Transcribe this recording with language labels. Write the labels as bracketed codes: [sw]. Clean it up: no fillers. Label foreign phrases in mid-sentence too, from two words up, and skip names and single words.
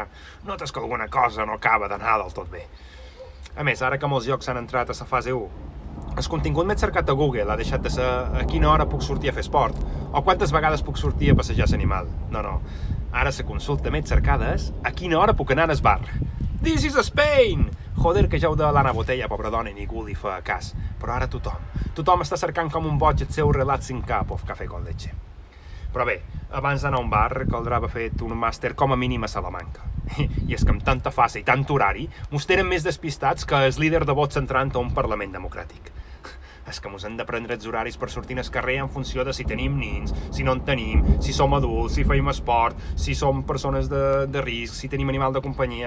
[ca] Notes que alguna cosa no acaba d'anar del tot bé. A més, ara que molts llocs han entrat a la fase 1, el contingut més cercat a Google ha deixat de ser a quina hora puc sortir a fer esport o quantes vegades puc sortir a passejar l'animal. No. Ara la consulta més cercada és a quina hora puc anar al bar. [en] This is Spain! [ca] Joder, que ja ho de l'Anna Botella, pobra dona, i ningú li fa cas. Però ara tothom està cercant com un boig el seu [en] relaxing cup of [es] cafè con leche. [ca] Però bé, abans d'anar a un bar caldrà haver fet un màster com a mínim a Salamanca. I és que amb tanta fase i tant horari mos tenen més despistats que el líder de vots entrant a un Parlament democràtic. És que mos hem de prendre els horaris per sortir al carrer en funció de si tenim nins, si no en tenim, si som adults, si feim esport, si som persones de risc, si tenim animal de companyia.